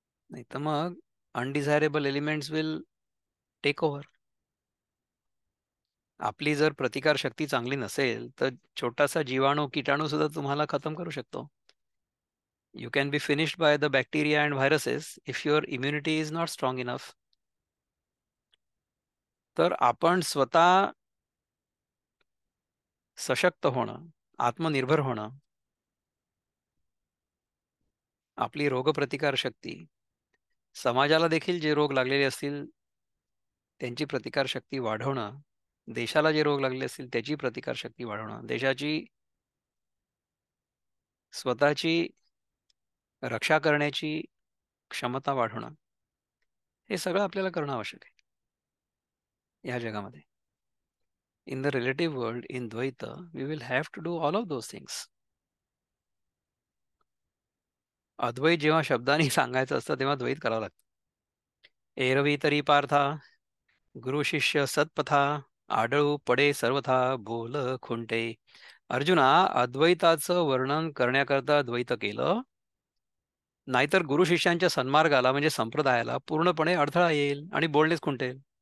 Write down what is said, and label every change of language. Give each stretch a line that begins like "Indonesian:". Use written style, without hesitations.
Marathi: नाही तर मग
English: Undesirable elements will take over.
Marathi: आपली जर प्रतिकार शक्ती चांगली नसेल तर छोटासा जीवाणू, किटाणू सुद्धा तुम्हाला खतम करू शकतो.
English: You can be finished by the bacteria and viruses if your immunity is not strong enough.
Marathi: तर आपण स्वतः सशक्त होणं, आत्मनिर्भर होणं, आपली रोगप्रतिकार शक्ती, समाजाला देखील जे रोग लागलेले असतील त्यांची प्रतिकारशक्ती वाढवणं, देशाला जे रोग लागलेले असतील त्याची प्रतिकारशक्ती वाढवणं, देशाची स्वतःची रक्षा करण्याची क्षमता वाढवणं, हे सगळं आपल्याला करणं आवश्यक आहे या जगामध्ये.
English: In the relative world, in Dvaita, we will have to do all of those things.
Marathi: अद्वैत जेव्हा शब्दाने सांगायचं असतं तेव्हा द्वैत करावं लागतं. एरवी तरी पार्था गुरु शिष्य सत्पथा आढळू पडे सर्वथा बोल खुंटे. अर्जुना, अद्वैताचं वर्णन करण्याकरता द्वैत केलं, नाहीतर गुरु शिष्यांच्या सन्मार्गाला म्हणजे संप्रदायाला पूर्णपणे अडथळा येईल आणि बोलणेच खुंटेल.